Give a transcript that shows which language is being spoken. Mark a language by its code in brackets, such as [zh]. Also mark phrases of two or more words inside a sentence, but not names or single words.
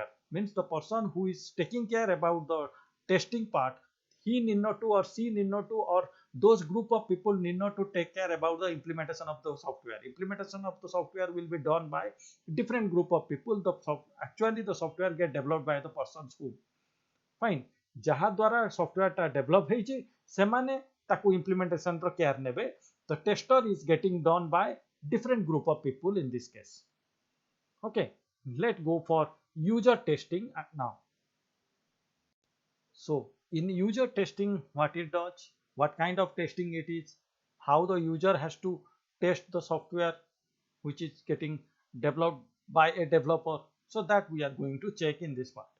[en] Means the person who is taking care about the testing part, he need not to, or she need not to, or those group of people need not to take care about the implementation of the software. Implementation of the software will be done by different group of people. Actually the software get developed by the persons who. Fine. [or] ଯାହା ଦ୍ୱାରା ସଫ୍ଟୱେୟାରଟା ଡେଭଲପ ହେଇଛି ସେମାନେ ତାକୁ ଇମ୍ପ୍ଲିମେଣ୍ଟେସନର କେୟାର ନେବେ. [en] The tester is getting done by different group of people in this case. Okay, let's go for user testing now. So in user testing, what it does, what kind of testing it is, how the user has to test the software which is getting developed by a developer, so that we are going to check in this part.